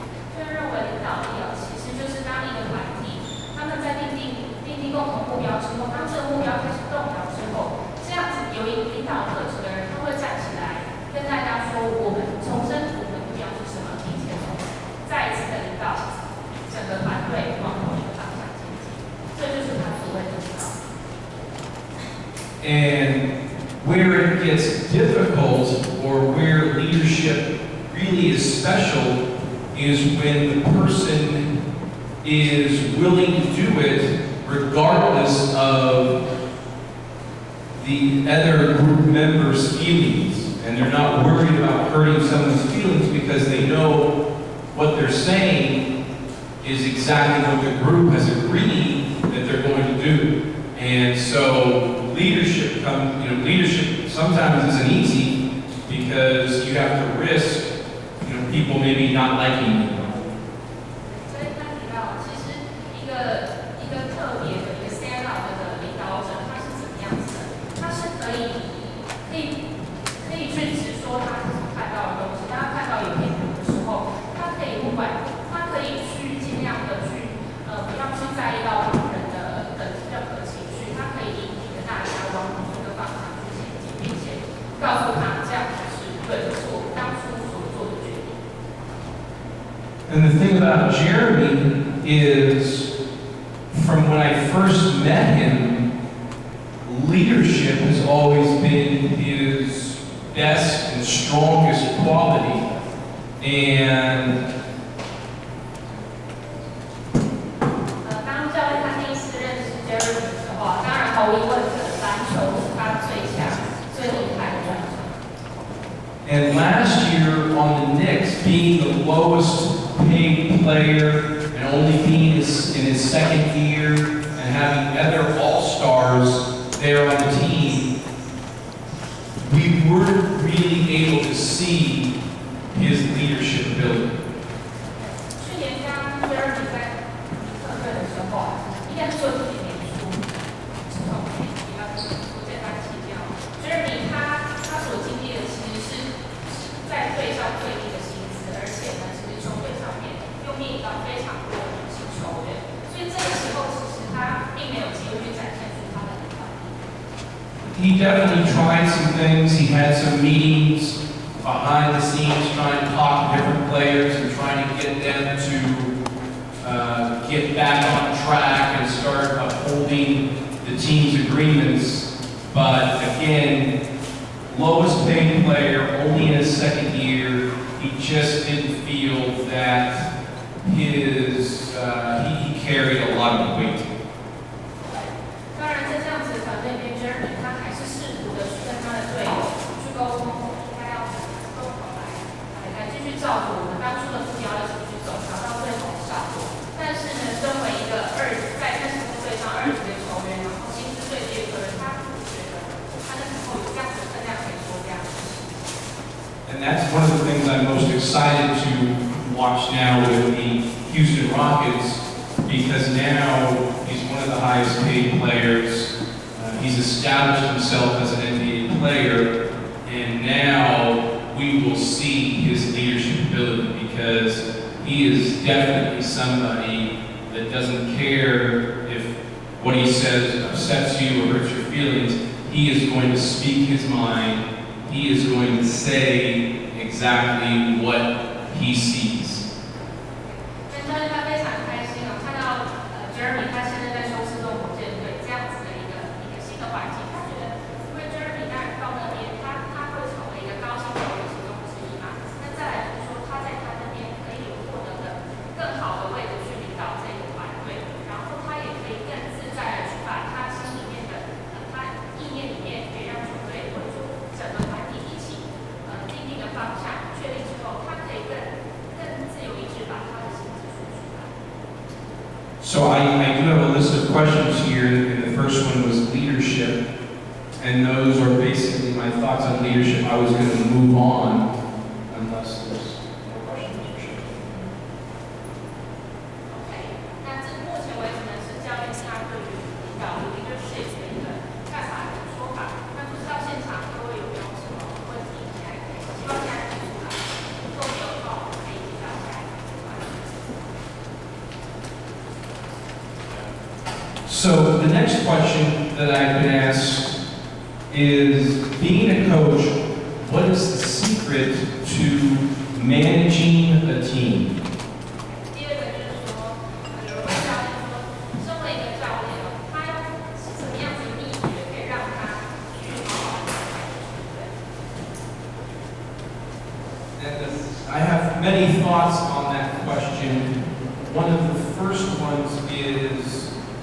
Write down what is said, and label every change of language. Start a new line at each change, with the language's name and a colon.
Chinese: 个人认为领导力哦，其实就是当一个团体，他们在订定共同目标之后，当这个目标开始动摇之后，这样子有一领导特质的人，他会站起来跟大家说，我们重申我们的目标是什么，并且再一次的领导整个团队往同一个方向前进，这就是他所谓的领导。
English: And where it gets difficult or where leadership really is special is when the person is willing to do it regardless of the other group members' feelings. And they're not worried about hurting someone's feelings because they know what they're saying is exactly what the group has agreed that they're going to do. And so leadership leadership sometimes isn't easy because you have to risk, people maybe not liking you.
Chinese: 所以他提到，其实一个特别的一个
English: stand out
Chinese: 的领导者，他是怎么样子的？他是可以去直说他自己看到的东西。当他看到有偏颇的时候，他可以不管，他可以去尽量的去不要去在意到旁人的任何情绪，他可以引领着大家往某一个方向去前进，并且告诉他这样才是对的错，当初所做的决定。
English: And the thing about Jeremy is, from when I first met him, leadership has always been his best and strongest quality. And
Chinese: 当教练他第一次认识 Jeremy 的时候，当然毫无疑问的，篮球是他最强、最厉害的专长。
English: And last year on the Knicks, being the lowest paid player and only being in his second year and having other all-stars there on the team, we weren't really able to see his leadership ability.
Chinese: 去年当 Jeremy 在特队的时候，应该是做自己脸书，之后比较简单提掉。 Jeremy 他所经历的其实是在队上最低的薪资，而且呢，其实球队上面又面临到非常多的新球员，所以这个时候其实他并没有机会去展现出他的领导力。
English: He definitely tried some things. He had some meetings behind the scenes trying to talk to different players and trying to get them to get back on track and start upholding the team's agreements. But again, lowest paid player, only in his second year, he just didn't feel that he carried a lot of weight.
Chinese: 当然，在这样子的团队里面 ，Jeremy 他还是试图的去跟他的队友去沟通，他要怎么共同来继续照顾我们当初的目标一起去走，达到最好的效果。但是呢，身为一个在那时候队上2级的球员，然后薪资最低的球员，他不觉得他那时候有这样子的分量可以说这样子。
English: And that's one of the things I'm most excited to watch now with the Houston Rockets, because now he's one of the highest paid players. He's established himself as an NBA player, and now we will see his leadership ability because he is definitely somebody that doesn't care if what he says upsets you or hurts your feelings. He is going to speak his mind. He is going to say exactly what he sees.
Chinese: 但是他非常开心哦，看到Jeremy 他现在在休斯顿火箭队这样子的一个新的环境，他觉得因为 Jeremy 当然到那边，他会成为一个高薪球员其中之一嘛。那再来就是说他在他那边可以有获得的更好的位置去领导这个团队，然后他也可以更自在的去把他心里面的他意念里面可以让球队或者说整个团体一起定定的方向确定之后，他可以更自由意志把他的心智说出来。
English: So I do have a list of questions here, and the first one was leadership, and those are basically my thoughts on leadership. I was going to move on unless there's more questions.
Chinese: OK，那这目前为止呢是教练他对于领导力 leadership 的一个看法和说法。那不知道现场各位有没有什么问题？希望大家提出来。如果没有的话，我们可以接到下一个阶段。
English: So the next question that I've been asked is, being a coach, what is the secret to managing a team?
Chinese: 第二个就是说，有人问教练说，身为一个教练哦，他是什么样子的秘诀可以让他去好好的带球队？
English: I have many thoughts on that question. One of the first ones is